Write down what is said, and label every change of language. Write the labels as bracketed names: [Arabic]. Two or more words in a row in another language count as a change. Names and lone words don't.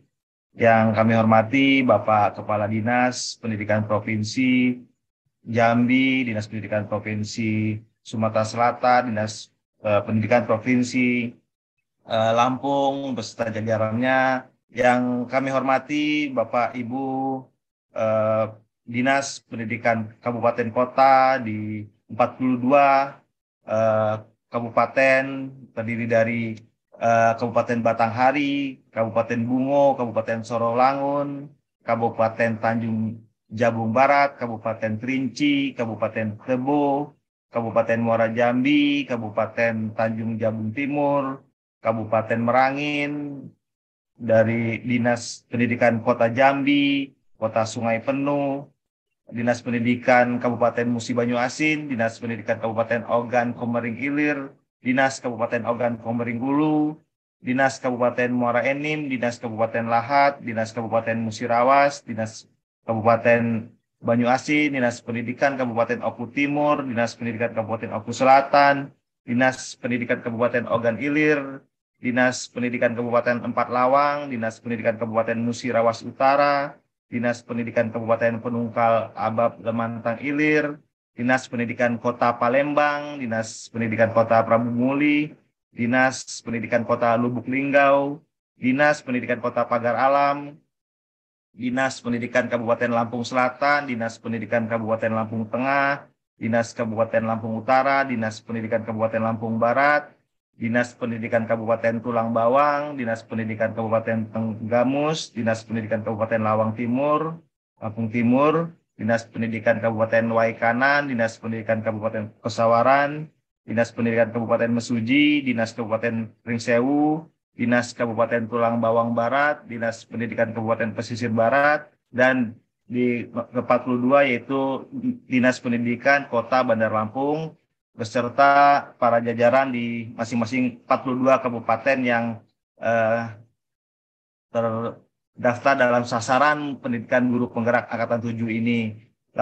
[Indonesian] Yang kami hormati Bapak Kepala Dinas Pendidikan Provinsi Jambi, Dinas Pendidikan Provinsi Sumatera Selatan, Dinas Pendidikan Provinsi Lampung beserta jajarannya. Yang kami hormati Bapak Ibu Dinas Pendidikan Kabupaten Kota di 42 kabupaten, terdiri dari Kabupaten Batanghari, Kabupaten Bungo, Kabupaten Sorolangun, Kabupaten Tanjung Jabung Barat, Kabupaten Kerinci, Kabupaten Tebo, Kabupaten Muara Jambi, Kabupaten Tanjung Jabung Timur, Kabupaten Merangin, dari Dinas Pendidikan Kota Jambi, Kota Sungai Penuh, Dinas Pendidikan Kabupaten Musi Banyu Asin, Dinas Pendidikan Kabupaten Ogan Komering Ilir, Dinas Kabupaten Ogan Komering Ulu, Dinas Kabupaten Muara Enim, Dinas Kabupaten Lahat, Dinas Kabupaten Musirawas, Dinas Kabupaten Banyu Asin, Dinas Pendidikan Kabupaten Oku Timur, Dinas Pendidikan Kabupaten Oku Selatan, Dinas Pendidikan Kabupaten Ogan Ilir, Dinas Pendidikan Kabupaten Empat Lawang, Dinas Pendidikan Kabupaten Musirawas Utara, Dinas Pendidikan Kabupaten Penungkal Abab Lemantang Ilir, Dinas Pendidikan Kota Palembang, Dinas Pendidikan Kota Prabu Muli, Dinas Pendidikan Kota Lubuk Linggau, Dinas Pendidikan Kota Pagar Alam, Dinas Pendidikan Kabupaten Lampung Selatan, Dinas Pendidikan Kabupaten Lampung Tengah, Dinas Kabupaten Lampung Utara, Dinas Pendidikan Kabupaten Lampung Barat, Dinas Pendidikan Kabupaten Tulang Bawang, Dinas Pendidikan Kabupaten Tenggamus, Dinas Pendidikan Kabupaten Lawang Timur, Lampung Timur, Dinas Pendidikan Kabupaten Waikanan, Dinas Pendidikan Kabupaten Pesawaran, Dinas Pendidikan Kabupaten Mesuji, Dinas Kabupaten Ringsewu, Dinas Kabupaten Tulang Bawang Barat, Dinas Pendidikan Kabupaten Pesisir Barat, dan di ke-42 yaitu Dinas Pendidikan Kota Bandar Lampung, beserta para jajaran di masing-masing 42 kabupaten yang terdaftar dalam sasaran pendidikan guru penggerak Angkatan 7 ini.